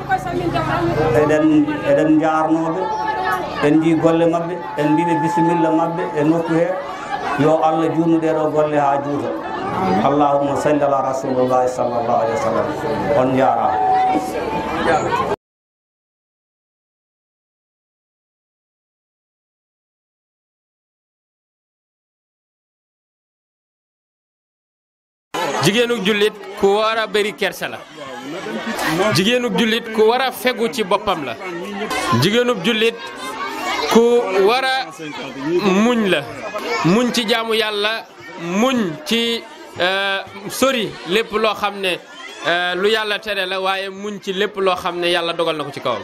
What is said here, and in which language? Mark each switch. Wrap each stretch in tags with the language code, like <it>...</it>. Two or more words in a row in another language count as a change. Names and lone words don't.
<ff>eɗen jarnoɓe en ndi golle mabɓe en mbiɓe bisimilla mabɓe e nokku he yo Allah junnu ɗeɗo golle ha juuta</ff> <ar>اللهم صل على رسول الله صلى الله عليه وسلم</ar> <ff>on jarama</ff> <wo>jigéenug jullit ku war a bëri kersa la jigéenug jullit ku war a fegu ci boppam la jigéenug jullit ku war a muñ la muñ ci jaamu yàlla muñ ci sori lépp loo xam ne lu yàlla tere la waaye muñ ci lépp loo xam ne yàlla dogal na ko ci kawam.</wo>